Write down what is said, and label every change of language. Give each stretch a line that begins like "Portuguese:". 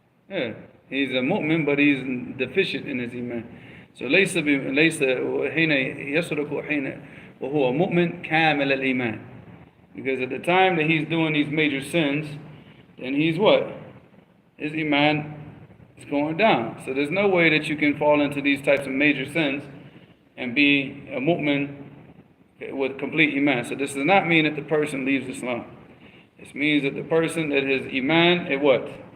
English: Yeah, he's a mu'min, but he's deficient in his iman.
Arabic: So ليس حين يسرق حين وهو مؤمن كامل الإيمان.
English: Because at the time that he's doing these major sins, then he's what? His iman is going down. So there's no way that you can fall into these types of major sins and be a mu'min with complete iman. So this does not mean that the person leaves Islam. This means that the person, that his iman, it what?